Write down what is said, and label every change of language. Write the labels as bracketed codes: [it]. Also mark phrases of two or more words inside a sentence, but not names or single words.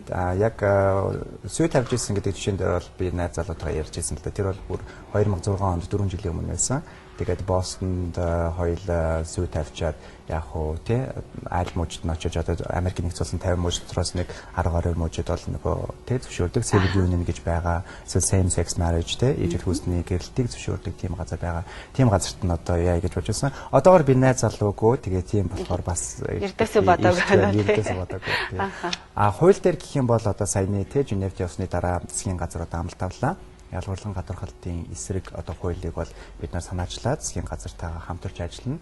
[mn] Яг сүй тавьж ирсэн гэдэг жишээн дээр бол би найз залуутайгаа ярьж ирсэн л да. Тэр бол бүр 2006 онд 4 жилийн өмнө байсан. Тэгээд Бостонд хоёул сүй тавьчаад яг уу тий аль мужид нь очиж одоо Америкийн нэгдсэн 50 мужидроос нэг 10 мужид бол нөгөө тий зөвшөөрдөг [en] civil union [mn] гэж байгаа. Эсвэл [en] same sex marriage [mn] тий ижил хүсний гэрэлтийг зөвшөөрдөг тийм газар байгаа. Тийм газарт нь одоо яа гэж бодож байсан. Одоогоор би найз залуугүй тэгээ тийм болохоор бас Эрдээсээ бодоагүй байна. Эрдээсээ бодоагүй. Хууль дээр гэх юм бол одоо саяны Женевт явсны дараа засгийн газрууд амлалт авлаа. Ялгуурлан гадуурхалтын эсрэг одоо хуулийг бол бид нар санаачлаад засгийн газартайгаа хамтарч ажиллана.